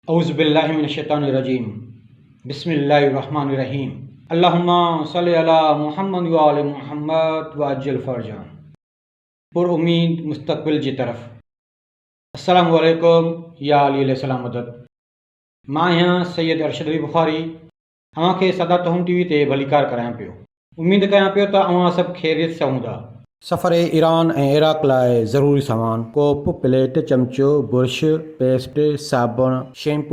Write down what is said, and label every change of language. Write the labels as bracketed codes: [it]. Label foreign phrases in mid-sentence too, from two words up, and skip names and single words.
[ar] أعوذ بالله من الشيطان الرجيم بسم الله الرحمن الرحيم اللهم صل على محمد وآل محمد وعجل فرجهم [sd] पुरउम्मीद मुस्तक़बिल जी तरफ़। [ar] السلام عليكم يا علي عليه السلام मदद। [sd] मां आहियां सैयद अरशद अली बुखारी, अव्हांखे सादा तहम टीवी ते भलीकार करायां पियो। उम्मीद कयां पियो त अव्हां सभु ख़ैरियत सां हूंदा। सफ़र ईरान ऐं इराक़ लाइ ज़रूरी सामान: कोप, प्लेट, चमचो, बुर्श, पेस्ट, साबुण, शैम्पू।